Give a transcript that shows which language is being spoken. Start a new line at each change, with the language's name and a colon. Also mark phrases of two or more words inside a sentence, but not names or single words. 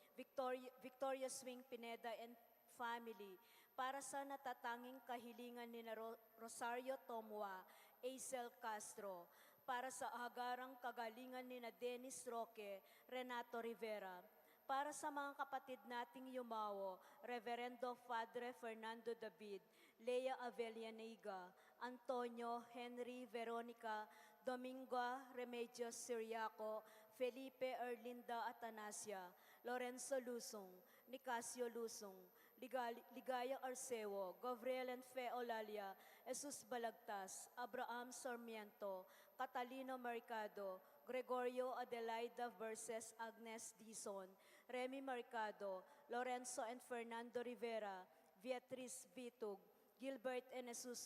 Filipino: Victoria Swing Pineda and family, para sa natatanging kahilingan ni Rosario Tomua, Aisel Castro, para sa agarang kagalingan ni Dennis Roque, Renato Rivera, para sa mga kapatid nating yumawo, Reverendo Padre Fernando David, Lea Avellaniga, Antonio, Henry, Veronica, Domingo Remedios Siriaco, Felipe Erlinda Atanasia, Lorenzo Lusong, Nicasio Lusong, Ligaya Arceo, Gabriel and Fe Olalia, Jesus Balagtas, Abraham Sarmiento, Catalino Mercado, Gregorio Adelaida versus Agnes Dizon, Remy Mercado, Lorenzo and Fernando Rivera, Beatriz Vitug, Gilbert and Jesus